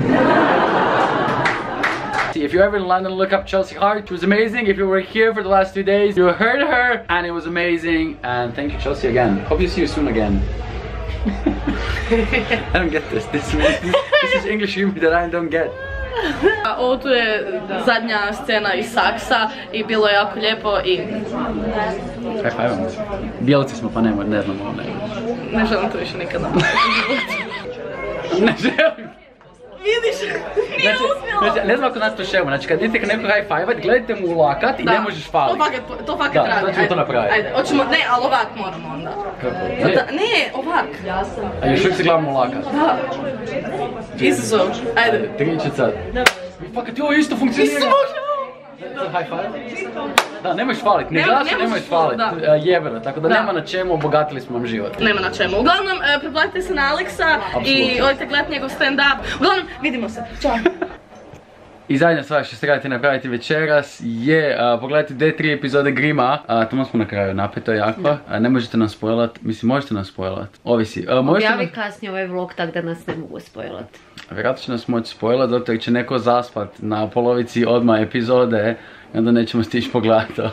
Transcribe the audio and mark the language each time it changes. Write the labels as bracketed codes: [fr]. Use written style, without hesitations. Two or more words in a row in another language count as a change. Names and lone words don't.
[en] If you're ever in London, look up Chelsea Hart. It was amazing. If you were here for the last 2 days, you heard her, and it was amazing. And thank you, Chelsea, again. Hope you see you soon again. I don't get this. This is English humor that I don't get. [hr] Ovo tu je zadnja scena iz Saksa i bilo je jako lijepo i... [en] High five. [hr] Bijelci smo, pa ne znamo. Ne želim to više nikad napraviti. Ne želim. Vidiš, nije uspjelo. Ne znam ako nas to šemo, znači kad idete neko [en] high five-at, [hr] gledajte mu u lakat i ne možeš falit. To fakat radi. Da, ćemo to napraviti. Ajde, hoćemo, ne, ali ovak moramo onda. Kako? Ne, ovak. A još uvijek se gledamo u lakat. Da. Izazov, ajde. Tričet sad. Fakat, ovo isto funkcionira. [en] High five? [hr] Da, nemaš falit, ne glaš, nemaš falit, jebeno, tako da nema na čemu, obogatili smo vam život. Nema na čemu, uglavnom pretplatite se na Alexa i odite gledat njegov stand-up, uglavnom vidimo se, čao! I zadnja stvar što se trebate napraviti večeras je pogledati D3 epizode Grima. Tamo smo na kraju, napeto jako. Ne možete nas spoilat, mislim možete nas spoilat, ovisi. Objavi kasnije ovaj vlog tak da nas ne mogu spoilat. Vjerojatno će nas moći spoilat, zato će neko zaspat na polovici odmah epizode i onda nećemo stići pogledati to.